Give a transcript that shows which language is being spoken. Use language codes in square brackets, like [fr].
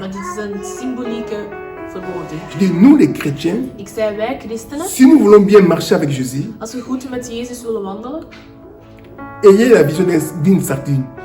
[nl] Maar dit is een symbolieke verwoording. [fr] Je dis, nous les chrétiens, [nl] Ik zei, wij christenen, [fr] si nous voulons bien marcher avec Jésus, [nl] als we goed met Jezus willen wandelen, [fr] ayez la vision d'une sardine.